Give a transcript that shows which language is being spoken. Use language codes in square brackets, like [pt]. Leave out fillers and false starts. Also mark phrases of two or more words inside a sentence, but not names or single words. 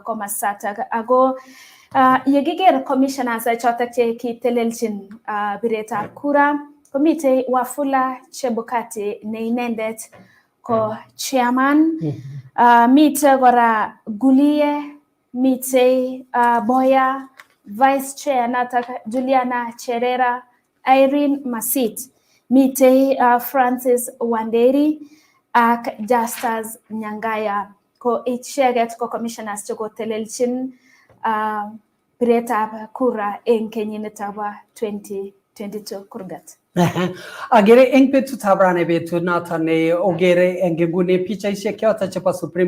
[kln] komasatak ako yekiger commissioners chotok che kitelelchin biretab kura komitei Wafula Chebukati ne inendet ko chairman, mitei kora Gulie, mitei Boya, [en] vice chair [kln] notok Juliana Cherera, Irene Masit, mitei Francis Wanderi ak Justus Nyangaya. Ko icheget ko commissioners cheko telelchin biretab kura en kenyinitab 2022 kurgat. Agere eng betut abrane betut noton ne ogere eng ngune pichaisiek choton chebo Supreme